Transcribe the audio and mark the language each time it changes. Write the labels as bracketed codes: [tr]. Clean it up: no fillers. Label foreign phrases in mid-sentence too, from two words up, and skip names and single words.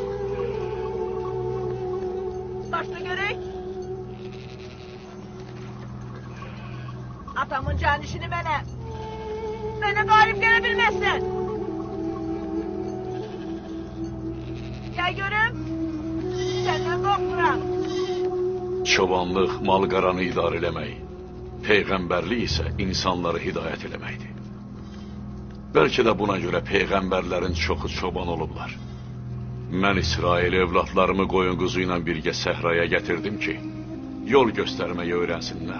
[tr] Başla gerek. Atamın canişini bana. Bana galip gelebilmezsin. Gel görüm. Senden korkmuram. [az] Çobanlıq mal-qaranı idarə eləmək, peyğəmbərlik isə insanları hidayət eləməkdir. Bəlkə də buna görə peyğəmbərlərin çoxu çoban olublar. Mən İsrail evlatlarımı qoyun quzu ilə birgə səhraya gətirdim ki, yol göstərməyi öyrənsinlər.